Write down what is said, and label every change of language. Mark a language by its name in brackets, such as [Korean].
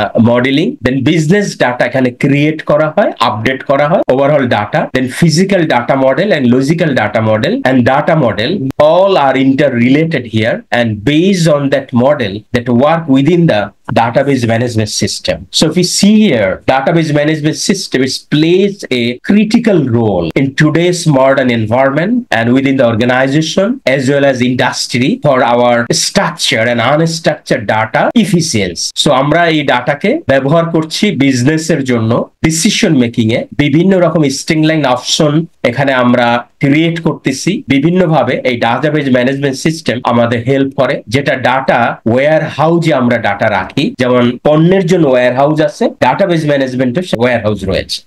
[Bangla] Modelling, দেন business data এখানে create করা হয়, আপডেট করা হয় overall data, then physical data model and logical data model and data model [English] all are interrelated here, and based on that model that work within the database management system. So if we see here, database management system is plays a critical role in today's modern environment and within the organization as well as industry for our structured and unstructured data efficiency. [Bangla] So আমরা এই ডাটাকে ব্যবহার করছি বিজনেসের জন্য decision making এ, বিভিন্ন রকম স্ট্রিংলাইন option এখানে আমরা ক্রিয়েট করতেছি বিভিন্ন ভাবে। এই ডাটাবেজ ম্যানেজমেন্ট সিস্টেম আমাদের হেল্প করে, যেটা ডাটা ওয়্যার হাউজে আমরা ডাটা রাখি, যেমন পণ্যের জন্য ওয়্যার হাউস আছে, ডাটাবেজ ম্যানেজমেন্টের ওয়্যার হাউস রয়েছে।